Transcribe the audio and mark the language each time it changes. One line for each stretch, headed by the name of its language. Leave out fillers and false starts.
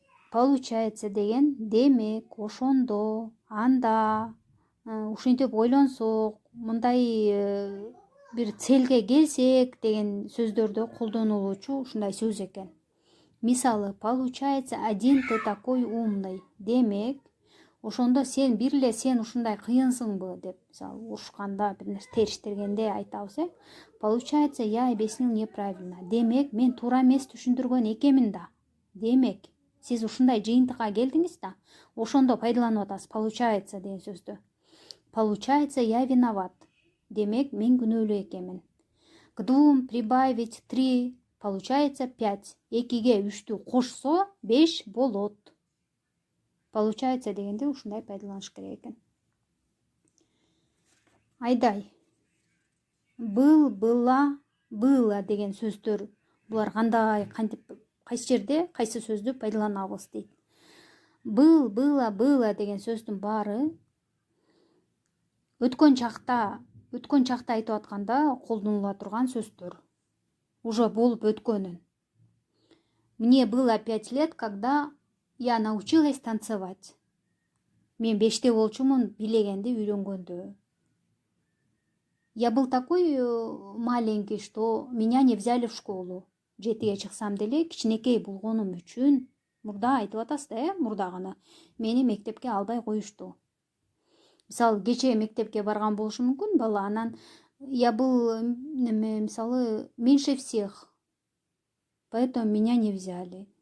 Kyrgyz: Получается деген демек, ошондо, анда, ушинтип ойлонсок, мындай бир целге келсек деген сөздөрдө колдонулуучу ушундай сөз экен.
Russian: Мисалы, получается, один ты такой умный.
Kyrgyz: Демек, ошондо сен бир эле сен ушундай кыйынсыңбы деп, мисалы, урушканда, бир нерсе териштиргенде айтабыз, Получается, я объяснил неправильно. Демек, мен туура эмес түшүндүргөн экенмин да. Демек, сиз ушундай жыйынтыкка келдиңиз да, ошондо пайдаланып атасыз получается деген сөздү. Получается, я виноват. Демек, мен күнөөлүү экенмин.
Russian: К 2 прибавить 3 получается 5.
Kyrgyz: 2-ге 3-тү кошсо 5 болот. Получается дегенде ушундай пайдаланыш керек экен. Айдай. Был, была, было деген сөздөр, булар кандай, кантип, кайсы жерде кайсы сөздү пайдаланабыз дейт. Был, было деген сөздүн баары өткөн чакта айтып атканда колдонула турган сөздөр. Уже болуп өткөнүн.
Russian: Мне было 5 лет, когда я научилась танцевать.
Kyrgyz: Мен 5-те болчумун билегенди, үйрөнгөндө.
Russian: Я был такой маленький, что меня не взяли в школу.
Kyrgyz: 7-ге чыксам деле кичинекей болгонум үчүн, мурда айтып атасыз да, мурда гана мени мектепке албай коюшту. Мисалы, кече мектепке барган болушу мүмкүн бала, анан я был, мисалы, меньше всех, поэтому меня не взяли.